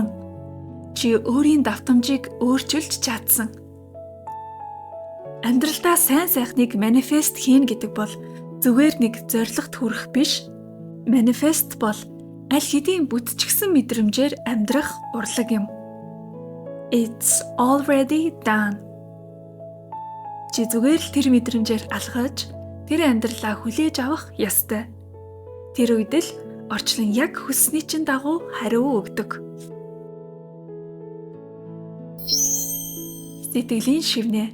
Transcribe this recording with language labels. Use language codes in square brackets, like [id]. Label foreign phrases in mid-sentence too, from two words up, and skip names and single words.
[mn] Чи өөрийн давтамжийг өөрчилж чадсан. Амьдралдаа сайн сайхныг манифест хийн гэдэг бол зүгээр нэг зорилгот хүрэх биш. Манифест бол аль хэдийн бүтчихсэн мэдрэмжээр амьдрах урлаг юм. [en] It's already done. [mn] Чи зүгээр л тэр мэдрэмжээр алхаж тэр амьдралаа хүлээж авах ёстой. Тэр үед л орчлон яг хүссний чинь дагуу хариу өгдөг. Сэтгэлийн шивнэ.